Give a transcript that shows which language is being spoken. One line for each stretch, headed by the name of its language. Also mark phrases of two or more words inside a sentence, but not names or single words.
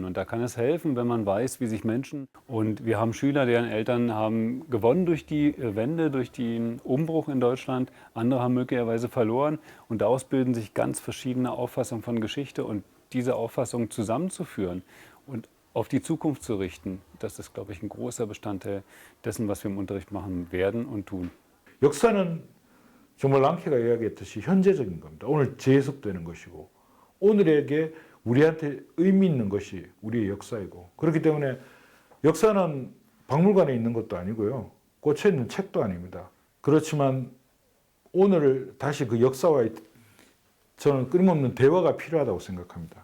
German: Und da kann es helfen, wenn man weiß, wie sich Menschen... Und wir haben Schüler, deren Eltern haben gewonnen durch die Wende, durch den Umbruch in Deutschland. Andere haben möglicherweise verloren. Und daraus bilden sich ganz verschiedene Auffassungen von Geschichte. Und diese Auffassungen zusammenzuführen und auf die Zukunft zu richten, das ist, glaube ich, ein großer Bestandteil dessen, was wir im Unterricht machen werden und tun.
Korean: 역사는 정말 랑케가 이야기했듯이 현재적인 겁니다. 오늘 재해석되는 것이고 오늘에게 우리한테 의미 있는 것이 우리의 역사이고, 그렇기 때문에 역사는 박물관에 있는 것도 아니고요. 꽂혀 있는 책도 아닙니다. 그렇지만 오늘을 다시 그 역사와의 저는 끊임없는 대화가 필요하다고 생각합니다.